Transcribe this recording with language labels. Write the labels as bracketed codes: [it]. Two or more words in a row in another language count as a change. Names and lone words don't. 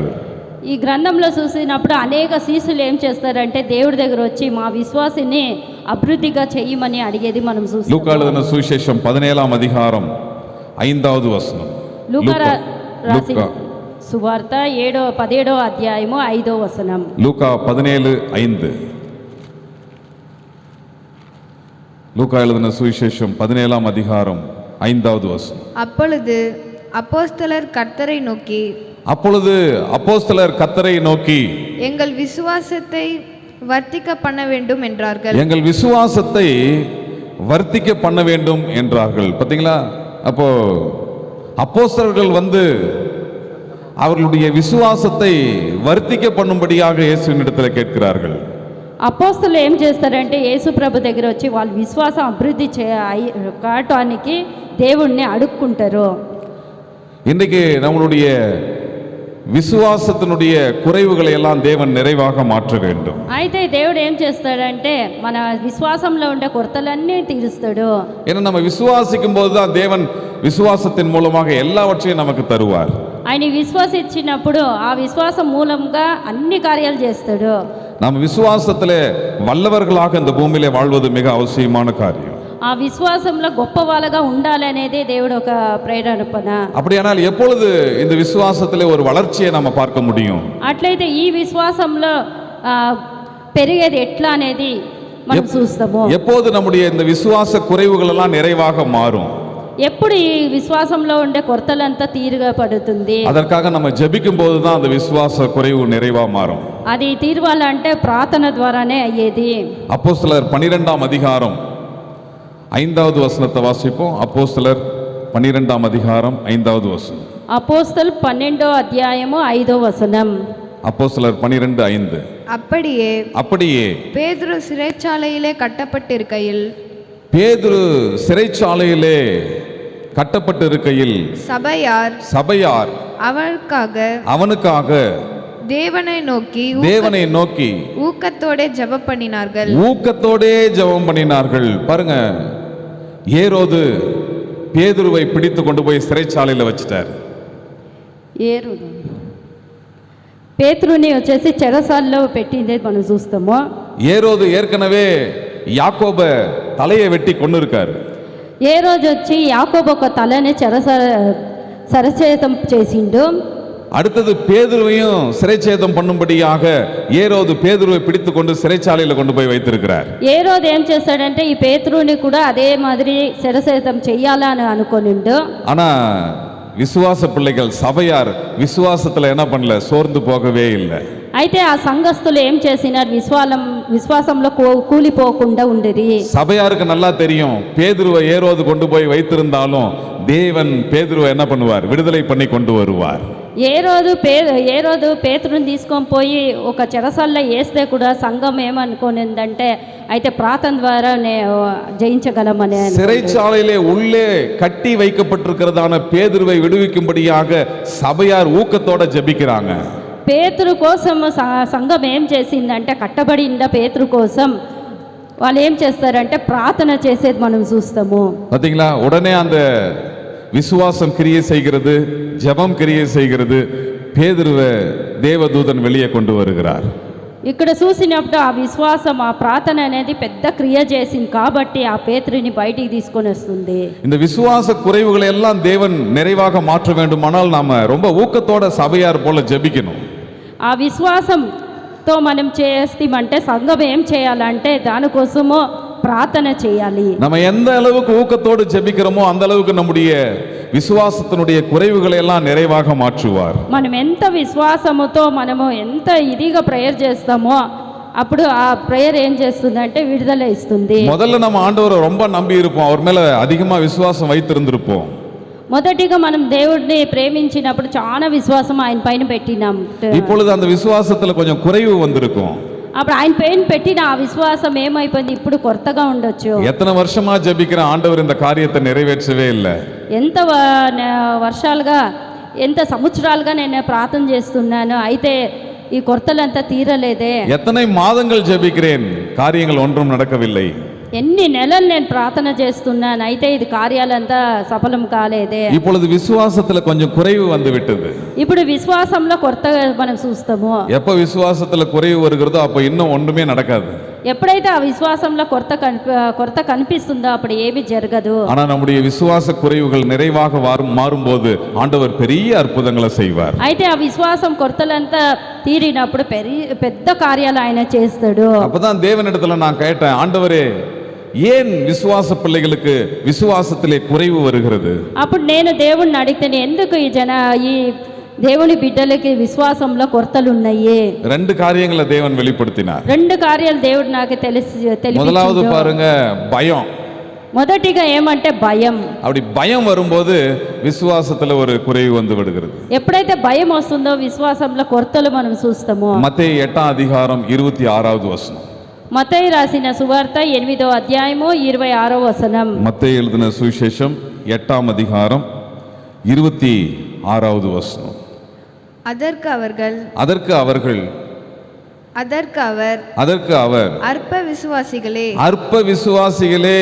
[te] ఈ గ్రంథంలో చూసినప్పుడు అనేక శిష్యులు ఏం చేస్తారంటే దేవుడి దగ్గర వచ్చి మా విశ్వాసాన్ని అభివృద్ధిగా చేయమని అడిగేది మనం చూస్తాం. [ta] లూకా எழுதின சுவிசேஷம் 17ஆம் அதிகாரம் 5வது வசனம். [te] లూకా రాసిన సువార్త 17వ అధ్యాయము 5వ వచనం. లూకా 17:5. [ta] லூக்கா எழுதின சுவிசேஷம் 17ஆம் அதிகாரம் 5வது வசனம். அப்பொழுது அப்போஸ்தலர் கர்த்தரை நோக்கி எங்கள் விசுவாசத்தை வர்த்திக்க பண்ண வேண்டும் என்றார்கள். எங்கள் விசுவாசத்தை வர்த்திக்க பண்ண வேண்டும் என்றார்கள். பாத்தீங்களா, அப்போ அப்போஸ்தலர்கள் வந்து அவர்களுடைய விசுவாசத்தை வர்த்திக்க பண்ணும்படியாக இயேசுவின் இடத்துல கேட்கிறார்கள். [te] అపోస్తలు ఏం చేస్తారంటే యేసు ప్రభు దగ్గర వచ్చి వాళ్ళ విశ్వాసం అభివృద్ధి కావటానికి దేవుణ్ణి అడుక్కుంటారు. [ta] இன்றைக்கு நம்மளுடைய విశ్వాసத்தினுடைய குறைவுகளை எல்லாம் தேவன் நிறைவாக மாற்ற வேண்டும். [te] అయితే దేవుడు ఏం చేస్తాడంటే మన విశ్వాసంలో ఉండే కొరతలన్నీ తీరుస్తాడు. [ta] ஏன்னா நம்ம விசுவாசிக்கும் போது தான் தேவன் விசுவாசத்தின் மூலமாக எல்லாவற்றையும் நமக்கு தருவார். [te] ఆయన విశ్వాసించినప్పుడు ఆ విశ్వాసం మూలంగా అన్ని కార్యాలు చేస్తాడు. [ta] நம்ம விசுவாசத்திலே வல்லவர்களாக இந்த பூமியிலே வாழ்வது மிக அவசியமான காரியம். [te] ఆ విశ్వాసంలో గొప్ప వాళ్ళగా ఉండాలి అనేది దేవుడు ఒక ప్రేరేపణ. [ta] அப்படியானால் எப்பொழுது இந்த விசுவாசத்திலே ஒரு வளர்ச்சியை நம்ம பார்க்க முடியும்? [te] అట్లయితే ఈ విశ్వాసంలో పెరిగేది ఎట్లా అనేది మనం చూస్తాము. [ta] எப்போது நம்முடைய இந்த விசுவாச குறைவுகள் எல்லாம் நிறைவாக மாறும்? [te] ఎప్పుడు ఈ విశ్వాసంలో ఉండే కొరతలంతా తీరుగా పడుతుంది. [ta] அதற்காக நம்ம ஜெபிக்கும் போது தான் அந்த விசுவாச குறைவு நிறைவா மாறும். [te] అది తీరవాలంటే ప్రార్థన ద్వారానే అయ్యేది. [ta] அப்போஸ்தலர் 12ஆம் அதிகாரம் 5வது வசனத்தை வாசிப்போம். அப்போஸ்தலர் 12ஆம் அதிகாரம் 5வது வசனம். [te] అపోస్తలు 12వ అధ్యాయము 5వ వచనం. [ta] அப்போஸ்தலர் 12:5. அப்படியே பேதுரு சிறைச்சாலையிலே கட்டப்பட்டிருக்கையில் கட்டப்பட்டிருக்கையில் சபையார் அவனுக்காக தேவனை நோக்கி ஊக்கத்தோடே ஜெபம் பண்ணினார்கள். பாருங்க, ஏரோது பேதுருவை பிடித்து கொண்டு போய் சிறைச்சாலையில் வச்சிட்டார். [te] పేతురుని వచ్చేసి చెరసాలలో పెట్టిందే మనం చూస్తాము. [ta] ஏரோது ஏற்கனவே யாக்கோப தலையை வெட்டி கொண்டு இருக்காரு. [te] ఏ రోజు వచ్చి యాకోబు ఒక తలని సరచేతం చేసిండు. [ta] அடுத்தது பேதுருவையும் சிறைச்சேதம் பண்ணும்படியாக ஏரோது பேதுருவை பிடித்து கொண்டு சிறைச்சாலையில் கொண்டு போய் வைத்திருக்கிறார். [te] ఏరోదు ఏం చేస్తాడంటే ఈ పేతురుని కూడా అదే మాదిరి శరచేతం చెయ్యాలని అనుకోనిండు. [ta] ஆனா விசுவாச பிள்ளைகள் சபையார் விசுவாசத்துல என்ன பண்ணல, சோர்ந்து போகவே இல்லை. [te] అయితే ఆ సంఘస్థులు ఏం చేసినారు, విశ్వాసంలో కూలిపోకుండా ఉండేది. [ta] சபையாருக்கு நல்லா தெரியும், பேதுருவை ஏரோது கொண்டு போய் வைத்திருந்தாலும் தேவன் பேதுருவை என்ன பண்ணுவார், விடுதலை பண்ணி கொண்டு வருவார். [te] ఏ రోజు పేతురుని తీసుకొని పోయి ఒక చెరసాల్లో వేస్తే కూడా సంఘం ఏమనుకోనిందంటే అయితే ప్రార్థన ద్వారా జయించగలమనే. [ta] சிறைச்சாலையிலே உள்ளே கட்டி வைக்கப்பட்டிருக்கிறதான பேதுருவை விடுவிக்கும்படியாக சபையார் ஊக்கத்தோட ஜெபிக்கிறாங்க. [te] పేతురు కోసం సంఘం ఏం చేసిందంటే కట్టబడింద పేతురు కోసం వాళ్ళు ఏం చేస్తారంటే ప్రార్థన చేసేది మనం చూస్తాము. [ta] பாத்தீங்களா, உடனே அந்த விசுவாசம் கிரியை செய்கிறது, ஜெபம் கிரியை செய்கிறது. பேதுருவை தேவதூதன் வெளியே கொண்டு வருகிறார். [te] ఇక్కడ చూసినప్పుడు ఆ విశ్వాసం ఆ ప్రార్థన అనేది పెద్ద క్రియ చేసింది కాబట్టి ఆ పేతురుని బయటికి తీసుకొని వస్తుంది. [ta] இந்த விசுவாச குறைவுகளை எல்லாம் தேவன் நிறைவாக மாற்ற வேண்டுமானால் நாம ரொம்ப ஊக்கத்தோட சபையார் போல ஜெபிக்கணும். [te] ఆ విశ్వాసంతో మనం చేస్తామంటే సంఘం ఏం చేయాలంటే దానికోసము ప్రార్థన చేయాలి. [ta] நம்ம எந்த அளவுக்கு ஊக்கத்தோடு ஜெபிக்கிறோமோ அந்த அளவுக்கு நம்முடைய விசுவாசத்தினுடைய குறைவுகளை எல்லாம் நிறைவாக மாற்றுவார். [te] మనం ఎంత విశ్వాసముతో మనము ఎంత ఇదిగా ప్రేయర్ చేస్తామో అప్పుడు ఆ ప్రేయర్ ఏం చేస్తుందంటే విడుదల ఇస్తుంది. [ta] முதல்ல நம்ம ஆண்டவரை ரொம்ப நம்பி இருப்போம், அவர் மேல அதிகமா விசுவாசம் வைத்திருந்திருப்போம். [te] మొదటిగా మనం దేవుడిని ప్రేమించినప్పుడు చాలా విశ్వాసం ఆయన పైన పెట్టినాం. [ta] இப்பொழுது அந்த விசுவாசத்துல கொஞ்சம் குறைவு வந்திருக்கும். [te] అప్పుడు ఆయన పైన పెట్టిన ఆ విశ్వాసం ఏమైపోయింది, ఇప్పుడు కొత్తగా ఉండొచ్చు. [ta] எத்தனை வருஷமா ஜெபிக்கிற ஆண்டவர் இந்த காரியத்தை நிறைவேற்றவே இல்லை. [te] ఎంత వర్షాలుగా ఎంత సంవత్సరాలుగా నేను ప్రార్థన చేస్తున్నాను, అయితే ఈ కొరతలంతా తీరలేదే. [ta] எத்தனை மாதங்கள் ஜெபிக்கிறேன், காரியங்கள் ஒன்றும் நடக்கவில்லை. [te] ఎన్ని నెలలు నేను ప్రార్థన చేస్తున్నాను, అయితే ఇది కార్యాలంతా సఫలం కాలేదే. [ta] இப்பொழுது விசுவாசத்துல கொஞ்சம் குறைவு வந்து விட்டது. [te] ఇప్పుడు విశ్వాసంలో కొత్తగా మనం చూస్తాము. [ta] எப்ப விசுவாசத்துல குறைவு வருகிறதோ அப்ப இன்னும் ஒன்றுமே நடக்காது. [te] ఎప్పుడైతే ఆ విశ్వాసంలో కొరత కనిపిస్తుందో అప్పుడు ఏమీ జరగదు. [ta] ஆனா நம்முடைய விசுவாச குறைவுகள் நிறைவாக மாறும்போது ஆண்டவர் பெரிய அற்புதங்களை செய்வார். [te] అయితే ఆ విశ్వాసం కొరతలంతా తీరినప్పుడు పెద్ద కార్యాలు ఆయన చేస్తాడు. [ta] அப்பதான் தேவனிடத்துல நான் கேட்டேன், ஆண்டவரே ஏன் விசுவாச பிள்ளைகளுக்கு விசுவாசத்திலே குறைவு வருகிறது? [te] అప్పుడు నేను దేవుణ్ణి అడిగితే ఎందుకు ఈ దేవుని బిడ్డలకి విశ్వాసంలో కొరతలు ఉన్నాయి. [ta] ரெண்டு காரியங்களை தேவன் வெளிப்படுத்தினார். [te] రెండు కార్యాలు దేవుడు నాకు తెలిసి [ta] முதலாவது பாருங்க, பயம். [te] మొదటిగా ఏమంటే భయం. [ta] அப்படி பயம் வரும்போது விசுவாசத்துல ஒரு குறைவு வந்து விடுகிறது. [te] ఎప్పుడైతే భయం వస్తుందో విశ్వాసంలో కొరతలు మనం చూస్తామో. [ta] மத்தேயு 8ஆம் அதிகாரம் 26வது வசனம். [te] మత్తయి రాసిన సువార్త 8వ అధ్యాయము 26వ వచనం. [ta] மத்தேயு எழுதின சுவிசேஷம் 8ஆம் அதிகாரம் 26வது வசனம். அதற்கு அவர் அற்ப விசுவாசிகளே